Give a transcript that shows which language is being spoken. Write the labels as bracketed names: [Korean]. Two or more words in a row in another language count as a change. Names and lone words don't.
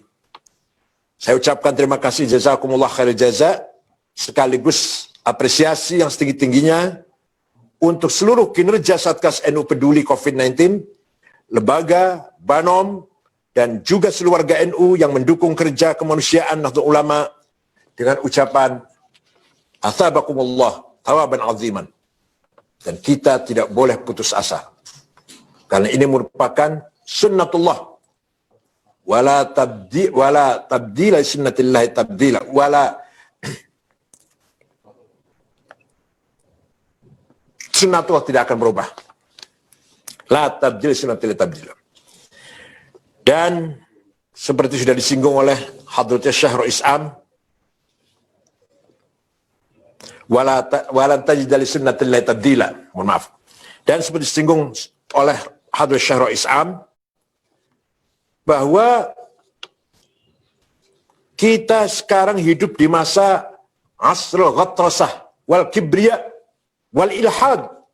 [Indonesian] Saya ucapkan terima kasih, [Arabic] جزاكم الله خير الجزاء, [Indonesian] sekaligus apresiasi yang setinggi-tingginya untuk seluruh kinerja Satgas NU Peduli COVID-19, lembaga, Banom, dan juga seluruh warga NU yang mendukung kerja kemanusiaan Nahdlatul Ulama dengan ucapan [Arabic] أثابكم الله ثوابا عظيما. [Indonesian] Dan kita tidak boleh putus asa, karena ini merupakan sunnatullah, [Arabic] ولا تبديلا لسنة الله تبديلا, [Indonesian] sunnatullah tidak akan berubah. [Arabic] لا تبديل لسنة الله تبديلا. [Indonesian] Dan seperti sudah disinggung oleh Hadratus Syahrul Islam, [Arabic] ولن تجد لسنة الله تبديلا. [Indonesian] Mohon maaf. Dan seperti disinggung oleh Hadratus Syahrul Islam, bahwa kita sekarang hidup di masa [Arabic] عصر الغطرسة والكبرياء والإلحاد.